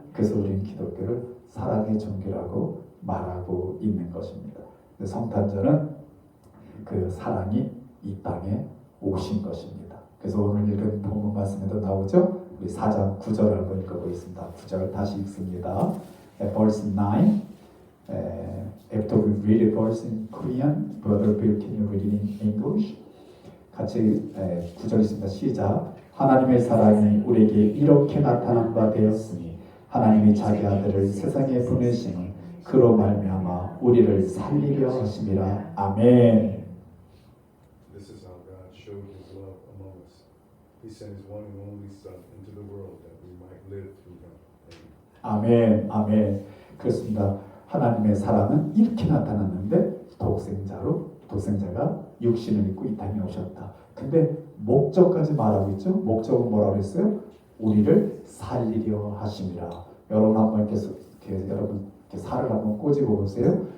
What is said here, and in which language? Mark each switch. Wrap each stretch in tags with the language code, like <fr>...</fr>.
<ko>그래서 우리는 기독교를 사랑의 종교라고 말하고 있는 것입니다. 성탄절은 그 사랑이 이 땅에 오신 것입니다. 그래서 오늘 읽은 본문 말씀에도 나오죠. 우리 4장 9절을 한번 읽어보겠습니다. 9절 다시 읽습니다.</ko> <en>Verse 9. After we read the verse in Korean, Brother Bill, can you read it in English?</en> <ko>같이 9절 있습니다. 시작. 하나님의 사랑이 우리에게 이렇게 나타난 바 되었으니 하나님이 자기 아들을 세상에 보내심은 그로 말미암아 우리를 살리려 하심이라. 아멘.</ko> <en>This is how God showed His love among us. He sent His one and only Son into the world that we might live through Him.</en> <ko>아멘. 아멘. 그렇습니다. 하나님의 사랑은 이렇게 나타났는데 독생자가 육신을 입고 이 땅에 오셨다. 근데 목적까지 말하고 있죠. 목적은 뭐라고 했어요? 우리를 살리려 하심이라. 여러분 한번 여러분 살을 한번 꼬집어 보세요.</ko>